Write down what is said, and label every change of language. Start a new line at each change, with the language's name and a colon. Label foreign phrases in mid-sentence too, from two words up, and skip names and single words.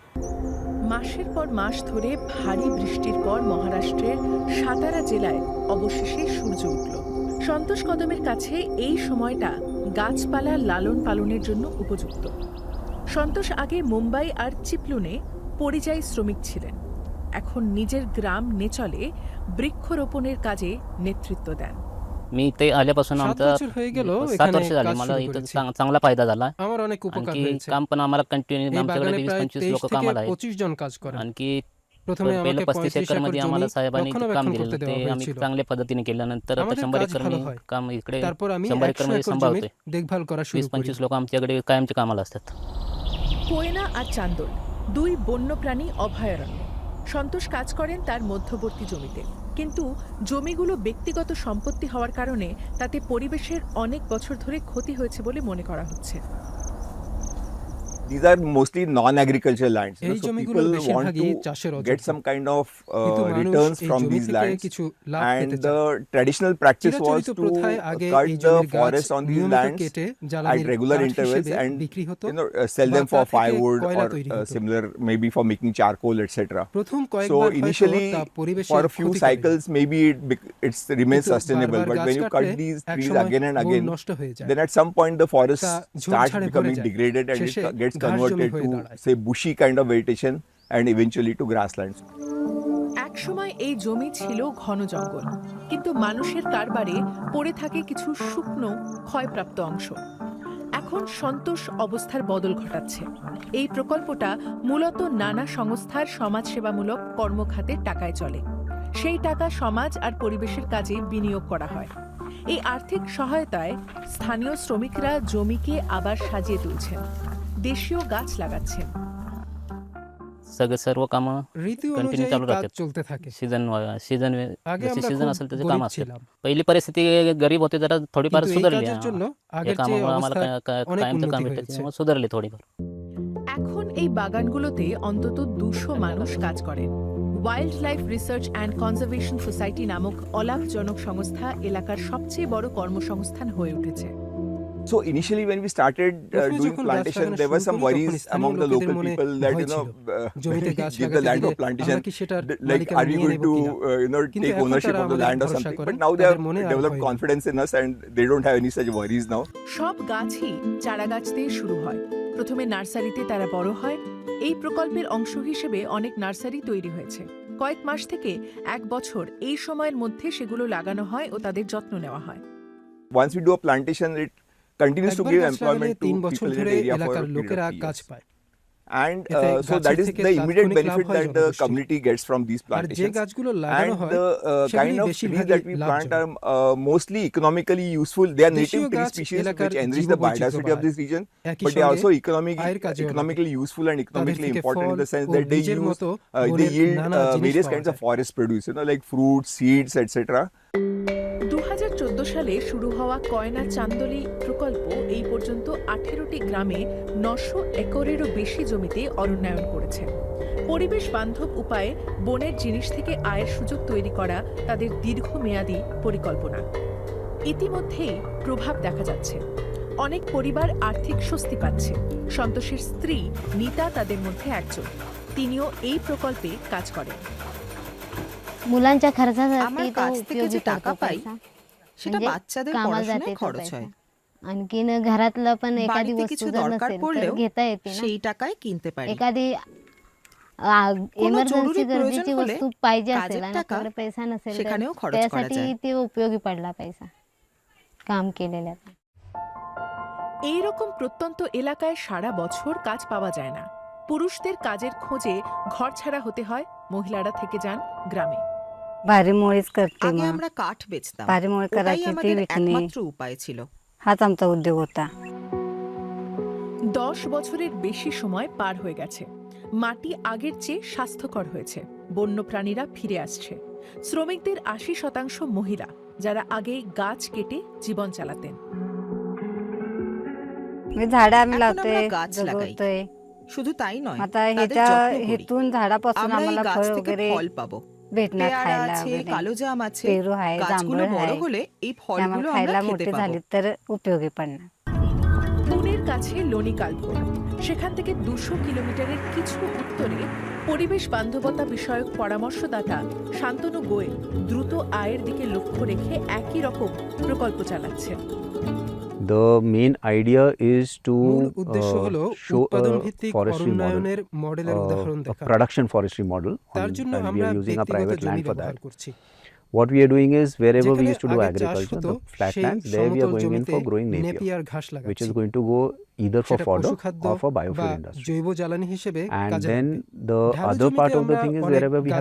Bangla: মাসের পর মাস ধরে ভারী বৃষ্টির পর মহারাষ্ট্রের সাতারা জেলায় অবশেষে সূর্য উঠল। সন্তোষ কদমের কাছে এই সময়টা গাছপালা লালন পালনের জন্য উপযুক্ত। সন্তোষ আগে মুম্বাই আর চিপলুনে পরিযায়ী শ্রমিক ছিলেন। এখন নিজের গ্রাম নেচলে বৃক্ষরোপণের কাজে নেতৃত্ব দেন।
Marathi: मी इथे आल्यापासून 7 आमचा
Bangla: বছর হয়ে গেল 7 এখানে
Marathi: वर्ष झाली
Bangla: কাজ
Marathi: मला
Bangla: শুরু
Marathi: इथं
Bangla: করেছি।
Marathi: चांगला फायदा झाला।
Bangla: আমার অনেক উপকার
Marathi: आणखी
Bangla: হয়েছে।
Marathi: काम पण आम्हाला कंटिन्यू
Bangla: এই
Marathi: आमच्याकडे
Bangla: বাগানে প্রায় 20-25 23
Marathi: लोक
Bangla: থেকে
Marathi: कामाला आहेत।
Bangla: 25 জন কাজ করেন।
Marathi: आणखी
Bangla: প্রথমে
Marathi: पहिलं
Bangla: আমাকে 35 35
Marathi: एकरमध्ये
Bangla: একর
Marathi: आम्हाला
Bangla: জমি
Marathi: साहेबांनी इथं काम
Bangla: রক্ষণাবেক্ষণ
Marathi: दिलेलं
Bangla: করতে
Marathi: ते
Bangla: দেওয়া
Marathi: आम्ही
Bangla: হয়েছিল।
Marathi: चांगल्या पद्धतीने केलं। नंतर आता
Bangla: আমাদের 100 কাজ
Marathi: एकर
Bangla: ভালো
Marathi: मी
Bangla: হয়।
Marathi: काम इकडे
Bangla: তারপর আমি 100 100
Marathi: एकरमध्ये
Bangla: একর জমি
Marathi: सांभाळतोय।
Bangla: দেখভাল করা শুরু করি।
Marathi: 20-25 लोक आमच्याकडे कायमचे कामाला असतात।
Bangla: কোয়না আর চান্দোল দুই বন্যপ্রাণী অভয়ারণ্য। সন্তোষ কাজ করেন তার মধ্যবর্তী জমিতে, কিন্তু জমিগুলো ব্যক্তিগত সম্পত্তি হওয়ার কারণে তাতে পরিবেশের অনেক বছর ধরে ক্ষতি হয়েছে বলে মনে করা হচ্ছে।
English: These are mostly non-agricultural lands.
Bangla: এই
English: So
Bangla: জমিগুলো
English: people want
Bangla: বেশিরভাগই
English: to
Bangla: চাষের
English: get
Bangla: অযোগ্য।
English: some kind of
Bangla: কিন্তু মানুষ
English: returns
Bangla: এই
English: from
Bangla: জমি
English: these
Bangla: থেকে
English: lands.
Bangla: কিছু লাভ
English: And
Bangla: পেতে চায়।
English: the traditional practice was
Bangla: চিরাচরিত
English: to
Bangla: প্রথায় আগে
English: cut
Bangla: এই
English: the
Bangla: জমির গাছ
English: forest on these
Bangla: নিয়মিত
English: lands
Bangla: কেটে
English: at
Bangla: জ্বালানির
English: regular
Bangla: কাঠ
English: intervals
Bangla: হিসেবে
English: and
Bangla: বিক্রি হতো
English: sell
Bangla: বা
English: them
Bangla: তা
English: for
Bangla: থেকে
English: firewood
Bangla: কয়লা
English: or
Bangla: তৈরি হতো।
English: similar, maybe for making charcoal, etc.
Bangla: প্রথম
English: So
Bangla: কয়েকবার হয়তো
English: initially,
Bangla: তা পরিবেশের
English: for a few
Bangla: ক্ষতি করে।
English: cycles, maybe it remains
Bangla: কিন্তু
English: sustainable.
Bangla: বারবার
English: But
Bangla: গাছ
English: when you cut
Bangla: কাটলে
English: these trees
Bangla: একসময়
English: again and
Bangla: বন
English: again,
Bangla: নষ্ট হয়ে যায়।
English: then at some point the forest
Bangla: তা
English: starts
Bangla: ঝোপঝাড়ে ভরে
English: becoming
Bangla: যায়।
English: degraded and
Bangla: শেষে
English: it gets
Bangla: ঘাস জমি
English: converted
Bangla: হয়ে
English: to,
Bangla: দাঁড়ায়।
English: say, bushy kind of vegetation and eventually to grasslands.
Bangla: একসময় এই জমি ছিল ঘন জঙ্গল, কিন্তু মানুষের কারবারে পড়ে থাকে কিছু শুকনো ক্ষয়প্রাপ্ত অংশ। এখন সন্তোষ অবস্থার বদল ঘটাচ্ছে। এই প্রকল্পটা মূলত নানা সংস্থার সমাজসেবামূলক কর্মখাতের টাকায় চলে। সেই টাকা সমাজ আর পরিবেশের কাজে বিনিয়োগ করা হয়। এই আর্থিক সহায়তায় স্থানীয় শ্রমিকরা জমিকে আবার সাজিয়ে তুলছেন, দেশীয় গাছ লাগাচ্ছেন।
Marathi: सर्व कामं
Bangla: ঋতু
Marathi: कंटिन्यू
Bangla: অনুযায়ী
Marathi: चालू
Bangla: কাজ
Marathi: राहतात।
Bangla: चलते থাকে।
Marathi: सीझन
Bangla: আগে
Marathi: जसे
Bangla: আমরা
Marathi: सीझन
Bangla: খুব
Marathi: असेल त्याचे
Bangla: গরিব
Marathi: काम असतात।
Bangla: ছিলাম,
Marathi: पहिली परिस्थिती गरीब होती, जरा थोडीफार
Bangla: কিন্তু এই
Marathi: सुधारली।
Bangla: কাজের জন্য
Marathi: या
Bangla: আগের চেয়ে
Marathi: कामामुळे आम्हाला
Bangla: অবস্থা অনেক
Marathi: कायमचं
Bangla: উন্নতি
Marathi: काम
Bangla: হয়েছে।
Marathi: भेटतं, त्यामुळे सुधारली थोडीफार।
Bangla: এখন এই বাগানগুলোতে অন্তত 200 মানুষ কাজ করেন। ওয়াইল্ড লাইফ রিসার্চ অ্যান্ড কনজারভেশন সোসাইটি নামক অলাভজনক সংস্থা এলাকার সবচেয়ে বড় কর্মসংস্থান হয়ে উঠেছে।
English: So initially when we started
Bangla: প্রথমে
English: doing
Bangla: যখন গাছ
English: plantation,
Bangla: লাগানো
English: there were
Bangla: শুরু
English: some
Bangla: করি, তখন
English: worries
Bangla: স্থানীয়
English: among the
Bangla: লোকেদের
English: local
Bangla: মনে
English: people that,
Bangla: ভয়
English: you know,
Bangla: ছিল। জমিতে
English: when we
Bangla: গাছ
English: give the
Bangla: লাগাতে
English: land
Bangla: দিলে
English: for plantation,
Bangla: আমরা কি সেটার
English: like,
Bangla: মালিকানা
English: are we
Bangla: নিয়ে
English: going
Bangla: নেব
English: to,
Bangla: কিনা? কিন্তু
English: take
Bangla: এখন
English: ownership
Bangla: তারা
English: of the
Bangla: আমাদের
English: land or
Bangla: ভরসা
English: something?
Bangla: করেন,
English: But now they
Bangla: তাদের
English: have
Bangla: মনে আর
English: developed
Bangla: ভয় নেই।
English: confidence in us and they don't have any such worries now.
Bangla: সব গাছই চারা গাছ দিয়ে শুরু হয়। প্রথমে নার্সারিতে তারা বড় হয়। এই প্রকল্পের অংশ হিসেবে অনেক নার্সারি তৈরি হয়েছে। কয়েক মাস থেকে এক বছর এই সময়ের মধ্যে সেগুলো লাগানো হয় ও তাদের যত্ন নেওয়া হয়।
English: Once we do a plantation, it continues to
Bangla: একবার
English: give
Bangla: গাছ লাগালে
English: employment to
Bangla: 3 বছর
English: people in
Bangla: ধরে
English: the area for
Bangla: এলাকার
English: a period
Bangla: লোকেরা
English: of 3
Bangla: কাজ
English: years.
Bangla: পায়।
English: And
Bangla: এতে
English: so that
Bangla: গাছের
English: is
Bangla: থেকে
English: the immediate
Bangla: তাৎক্ষণিক লাভ
English: benefit
Bangla: হয়
English: that the
Bangla: জনগোষ্ঠীর।
English: community gets from these
Bangla: আর যে
English: plantations.
Bangla: গাছগুলো লাগানো
English: And
Bangla: হয়
English: the
Bangla: সেগুলি
English: kind of trees
Bangla: বেশিরভাগই
English: that we plant
Bangla: লাভজনক।
English: are mostly economically useful. They are
Bangla: দেশীয়
English: native tree
Bangla: গাছ
English: species
Bangla: এলাকার
English: which enrich the
Bangla: জীববৈচিত্র্য
English: biodiversity of
Bangla: বাড়ায়।
English: this region,
Bangla: একই
English: but they are
Bangla: সঙ্গে
English: also
Bangla: আয়ের কাজেও লাগে।
English: economically useful and
Bangla: তাদের
English: economically
Bangla: থেকে
English: important in
Bangla: ফল
English: the sense
Bangla: ও
English: that they
Bangla: বীজের
English: use
Bangla: মতো
English: they
Bangla: বনের
English: yield
Bangla: নানা জিনিস
English: various
Bangla: পাওয়া
English: kinds of
Bangla: যায়।
English: forest produce, like fruits, seeds, etc.
Bangla: 2014 সালে শুরু হওয়া কয়না চান্দোলি প্রকল্প এই পর্যন্ত 18টি গ্রামে 900 একরেরও বেশি জমিতে অরণ্যায়ন করেছে। পরিবেশ বান্ধব উপায়ে বনের জিনিস থেকে আয়ের সুযোগ তৈরি করা তাদের দীর্ঘমেয়াদী পরিকল্পনা। ইতিমধ্যেই প্রভাব দেখা যাচ্ছে। অনেক পরিবার আর্থিক স্বস্তি পাচ্ছে। সন্তোষের স্ত্রী নিতা তাদের মধ্যে একজন। তিনিও এই প্রকল্পে কাজ করেন।
Marathi: मुलांच्या खर्चासाठी
Bangla: আমার
Marathi: तो
Bangla: কাজ থেকে যে
Marathi: उपयोगी
Bangla: টাকা
Marathi: पडतो
Bangla: পাই
Marathi: पैसा.
Bangla: সেটা
Marathi: म्हणजे
Bangla: বাচ্চাদের
Marathi: कामाला
Bangla: পড়াশোনায়
Marathi: जाते तो
Bangla: খরচ
Marathi: पैसा.
Bangla: হয়।
Marathi: आणखीन घरातलं पण एखादी
Bangla: বাড়িতে
Marathi: वस्तू
Bangla: কিছু
Marathi: जर
Bangla: দরকার
Marathi: नसेल तर
Bangla: পড়লেও
Marathi: घेता येते ना.
Bangla: সেই টাকায় কিনতে পারি।
Marathi: एखादी
Bangla: কোনো
Marathi: इमर्जन्सी
Bangla: জরুরি প্রয়োজন
Marathi: गरजेची
Bangla: হলে
Marathi: वस्तू पाहिजे
Bangla: কাজের
Marathi: असेल आणि
Bangla: টাকা
Marathi: आपल्याकडे पैसा नसेल तर
Bangla: সেখানেও খরচ করা
Marathi: त्यासाठी
Bangla: যায়।
Marathi: ते उपयोगी पडला पैसा काम केलेल्याचा।
Bangla: এই রকম প্রত্যন্ত এলাকায় সারা বছর কাজ পাওয়া যায় না। পুরুষদের কাজের খোঁজে ঘর ছাড়া হতে হয়, মহিলারা থেকে যান গ্রামে।
Marathi: भारीमुळेच करते
Bangla: আগে
Marathi: मग
Bangla: আমরা কাঠ বেচতাম,
Marathi: भारीमुळे
Bangla: ওটাই
Marathi: करायची ती
Bangla: আমাদের
Marathi: विकणे
Bangla: একমাত্র উপায় ছিল।
Marathi: हाच आमचा उद्योग होता।
Bangla: 10 বছরের বেশি সময় পার হয়ে গেছে। মাটি আগের চেয়ে স্বাস্থ্যকর হয়েছে, বন্যপ্রাণীরা ফিরে আসছে। শ্রমিকদের 80% মহিলা, যারা আগে গাছ কেটে জীবন চালাতেন।
Marathi: मी झाडं आम्ही
Bangla: এখন
Marathi: लावतोय,
Bangla: আমরা गाছ लागाई।
Marathi: जगवतोय.
Bangla: শুধু তাই নয়,
Marathi: आता
Bangla: তাদের যত্ন করি।
Marathi: हेतून झाडापासून
Bangla: আমরা এই
Marathi: आम्हाला
Bangla: গাছ
Marathi: फळ
Bangla: থেকে
Marathi: वगैरे
Bangla: ফল पाবো।
Marathi: भेटणार
Bangla: পেয়ারা
Marathi: खायला
Bangla: আছে,
Marathi: वगैरे.
Bangla: কালো জাম আছে।
Marathi: पेरू आहे,
Bangla: গাছগুলো
Marathi: जांभूळ
Bangla: বড়
Marathi: आहे.
Bangla: হলে এই
Marathi: ते
Bangla: ফলগুলো
Marathi: आम्हाला
Bangla: আমরা
Marathi: खायला
Bangla: খেতে
Marathi: मोठे
Bangla: পাবো।
Marathi: झाली तर उपयोगी पडणार.
Bangla: পুনের কাছে লোনিকালভোর, সেখান থেকে 200 কিলোমিটারের কিছু উত্তরে পরিবেশ বান্ধবতা বিষয়ক পরামর্শদাতা শান্তনু গোয়েল দ্রুত আয়ের দিকে লক্ষ্য রেখে একই রকম প্রকল্প চালাচ্ছেন।
English: The main idea is to
Bangla: মূল উদ্দেশ্য হলো
English: show
Bangla: উৎপাদন
English: a
Bangla: ভিত্তিক
English: forestry model,
Bangla: অরণ্যায়নের মডেলের উদাহরণ
English: a
Bangla: দেখা।
English: production forestry model,
Bangla: তার জন্য
English: and we
Bangla: আমরা
English: are using a
Bangla: ব্যক্তিগত
English: private
Bangla: জমি
English: land for
Bangla: ব্যবহার
English: that.
Bangla: করছি।
English: What we are doing is wherever we
Bangla: যেখানে
English: used to do
Bangla: আগে চাষ
English: agriculture,
Bangla: হতো,
English: the
Bangla: সেই
English: flatlands, there we are
Bangla: সমতল
English: going in
Bangla: জমিতে
English: for growing napier,
Bangla: নেপিয়ার ঘাস
English: which
Bangla: লাগাচ্ছি।
English: is going to go either for
Bangla: সেটা
English: fodder
Bangla: পশুখাদ্য
English: or for
Bangla: বা
English: biofuel industry.
Bangla: জৈব জ্বালানি হিসেবে
English: And
Bangla: কাজে
English: then
Bangla: লাগবে।
English: the
Bangla: ঢালু
English: other
Bangla: জমিতে
English: part of the
Bangla: আমরা
English: thing is
Bangla: অনেক
English: wherever we have